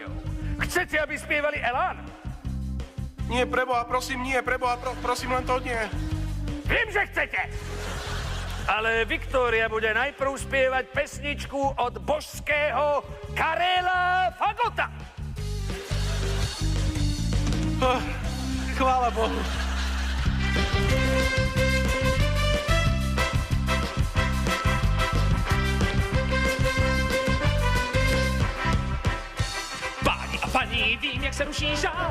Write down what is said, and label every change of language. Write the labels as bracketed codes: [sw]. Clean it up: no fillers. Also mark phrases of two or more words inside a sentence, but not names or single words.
[sk] Chcete, aby spievali Elán? Nie, preboha, prosím, prosím, len to nie. Viem, že chcete. Ale Viktória bude najprv spievať pesničku od božského Karela Fagota. Chvála Bohu. [cs] Paní, vím, jak se ruší žál.